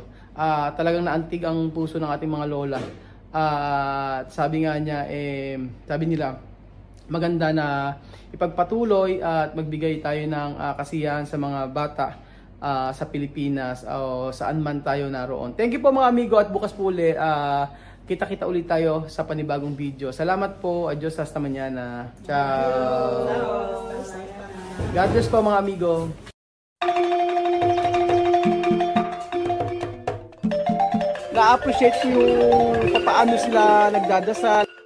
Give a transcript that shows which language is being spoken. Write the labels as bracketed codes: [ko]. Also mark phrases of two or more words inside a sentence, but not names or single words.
[tl] Talagang naantig ang puso ng ating mga lola. Sabi nga niya, sabi nila, maganda na ipagpatuloy at magbigay tayo ng kasiyahan sa mga bata sa Pilipinas o saan man tayo naroon. [en] Thank you [tl] po mga amigo at bukas po uli. Kita-kita ulit tayo sa panibagong video. Salamat po. [es] Adios hasta mañana. Ciao. [en] God bless [tl] po mga amigo. Na-appreciate ko yung paano sila nagdadasal.